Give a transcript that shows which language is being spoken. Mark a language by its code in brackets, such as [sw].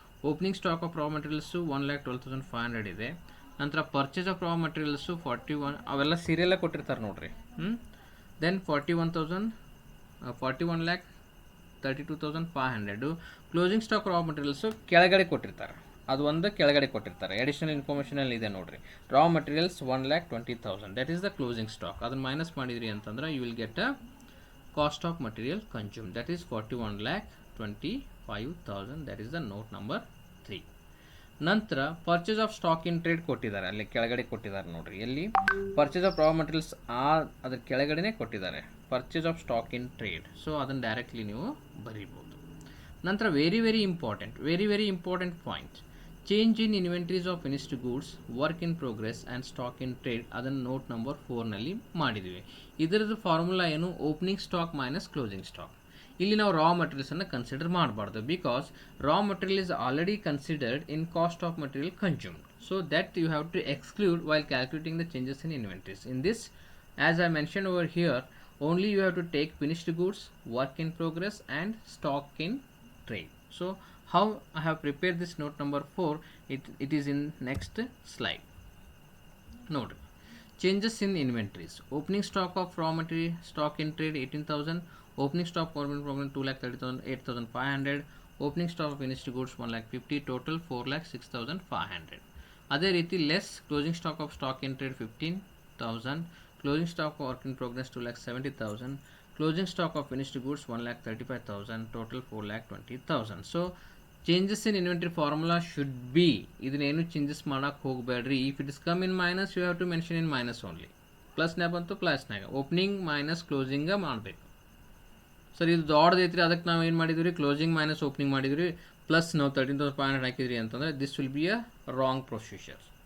[kn] Opening stock of raw materials 1,12,500 ಇದೆ. ನಂತರ purchase of raw materials 41, ಅವೆಲ್ಲ ಸೀರಿಯಲ್ಲೇ ಕೊಟ್ಟಿರ್ತಾರೆ ನೋಡಿರಿ. [en] Then 41,32,500. [kn] ಕ್ಲೋಸಿಂಗ್ ಸ್ಟಾಕ್ ರಾ ಮಟೀರಿಯಲ್ಸು ಕೆಳಗಡೆ ಕೊಟ್ಟಿರ್ತಾರೆ, ಅದು ಒಂದು ಕೆಳಗಡೆ ಕೊಟ್ಟಿರ್ತಾರೆ. ಅಡಿಷನಲ್ ಇನ್ಫಾರ್ಮೇಷನಲ್ಲಿ ಇದೆ ನೋಡಿರಿ. ರಾ materials 1,20,000, [en] That is the closing stock. [kn] ಅದನ್ನು ಮೈನಸ್ ಮಾಡಿದ್ರಿ ಅಂತಂದ್ರೆ [en] You will get a cost of material consumed, that is 41,25,000, that is the note number 3. [kn] ನಂತರ purchase of stock in trade ಕೊಟ್ಟಿದ್ದಾರೆ, ಅಲ್ಲಿ ಕೆಳಗಡೆ ಕೊಟ್ಟಿದ್ದಾರೆ ನೋಡ್ರಿ. ಎಲ್ಲಿ ಪರ್ಚೇಸ್ ಆಫ್ ರಾ ಮಟೀರಿಯಲ್ಸ್ ಅದ್ರ ಕೆಳಗಡೆನೇ ಕೊಟ್ಟಿದ್ದಾರೆ purchase of stock in trade. So ಅದನ್ನು ಡೈರೆಕ್ಟ್ಲಿ ನೀವು ಬರೀಬೋದು. ನಂತರ very very important point, change in inventories of finished goods, work in progress and stock in trade, ಅದನ್ನು ನೋಟ್ ನಂಬರ್ 4ನಲ್ಲಿ ಮಾಡಿದ್ದೀವಿ. ಇದರದ್ದು ಫಾರ್ಮುಲಾ ಏನು? Opening stock minus closing stock. ಇಲ್ಲಿ ನಾವು ರಾ ಮಟೀರಿಯಲ್ಸನ್ನು consider ಮಾಡಬಾರ್ದು, [en] Because raw material is already considered in cost of material consumed. So that you have to exclude while calculating the changes in inventories. In this, as I mention over here, only you have to take finished goods, work in progress and stock in trade. So how I have prepared this note number 4, it is in next slide. Note changes in inventories. Opening stock of raw material stock in trade 18,000, opening stock for program 2,30,000, 8,500, opening stock of finished goods 1,50,000, total 4,06,500. ಅದೇ ರೀತಿ less closing stock of stock in trade 15,000, closing stock of work in progress 2,70,000, closing stock of finished goods 1,35,000, total 4,20,000. So changes in inventory formula should be, [kn] ಇದನ್ನೇನು changes ಮಾಡಕ್ಕೆ ಹೋಗಬೇಡ್ರಿ. [en] If it is come in minus, you have to mention in minus only. [kn] ಪ್ಲಸ್ನಾಗ ಬಂತು ಪ್ಲಸ್ನಾಗ, opening minus ಕ್ಲೋಸಿಂಗ ಮಾಡಬೇಕು. Sir ಇದು ದೊಡ್ಡದೈತ್ರಿ, ಅದಕ್ಕೆ ನಾವು ಏನು ಮಾಡಿದ್ವಿ, ಕ್ಲೋಸಿಂಗ್ ಮೈನಸ್ ಓಪನಿಂಗ್ ಮಾಡಿದ್ವಿ, ಪ್ಲಸ್ ನಾವು 13,500 ಹಾಕಿದ್ರಿ ಅಂತಂದರೆ [en] This will be a wrong procedure.